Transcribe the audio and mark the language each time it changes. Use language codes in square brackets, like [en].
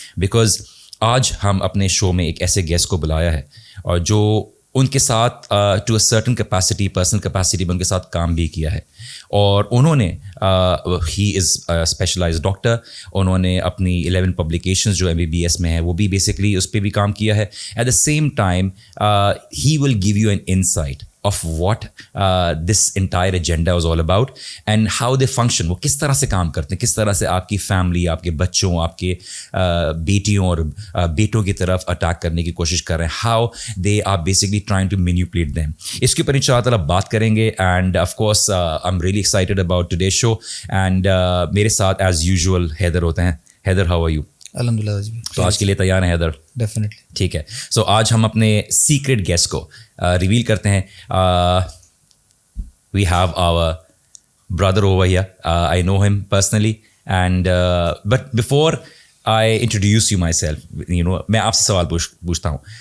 [hi] Because आज हम अपने शो में एक ऐसे गेस्ट को बुलाया है और जो उनके साथ [en] to a certain capacity, [hi] personal capacity में उनके साथ काम भी किया है. और उन्होंने [en] He is specialized doctor. [hi] उन्होंने अपनी 11 पब्लिकेशंस जो MBBS में है वो भी बेसिकली उस पर भी काम किया है. [en] At the same time he will give you an insight of what this entire agenda was all about and how they function. [hi] वो किस तरह से काम करते हैं, किस तरह से आपकी फैमिली, आपके बच्चों, आपके बेटियों और बेटों की तरफ अटैक करने की कोशिश कर रहे हैं. [en] how they are basically trying to manipulate them. [hi] इसके ऊपर इंशाअल्लाह बात करेंगे. [en] and of course I'm really excited about today's show and [hi] मेरे साथ [en] as usual [hi] हैदर होते हैं. [en] Haidar, how are you? [hi] अल्हम्दुलिल्लाह. तो आज के लिए तैयार हैं हैदर? [en] Definitely. [hi] ठीक है. सो आज हम अपने सीक्रेट गेस्ट को रिवील करते हैं. [en] We have our brother over here. I know him personally and but before I introduce you myself, [hi] मैं आपसे सवाल पूछता हूँ.